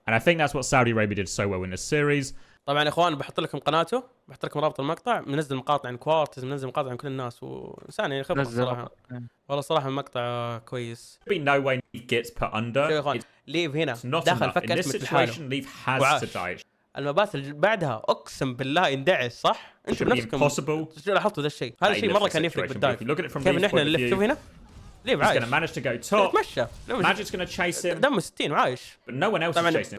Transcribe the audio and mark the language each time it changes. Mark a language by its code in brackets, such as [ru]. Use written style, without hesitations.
[en] And I think that's what Saudi Arabia did so well in this series. [ar] طبعا يا اخوان بحط لكم قناته، بحط لكم رابط المقطع، منزل مقاطع عن كوارتز، منزل مقاطع عن كل الناس، وإنسان يعني خبرة صراحة. والله صراحة المقطع كويس. [en] Be no way Leaf gets put under. [ar] يا اخوان ليف هنا داخل فك اسمه لحاله. [en] Leaf has to die. [ar] المبات اللي بعدها اقسم بالله يندعس صح؟ انتم بنفسكم لاحظتوا ذا الشيء، هذا الشيء مرة كان يفرق بالدايف. كيف نحن نلف شوف هنا؟ ليه [en] عايش؟ He's gonna manage to go top. [ar] مشى. [en] Magic's gonna chase him. [ar] دم 60 وعايش. [en] But no one else is chasing him.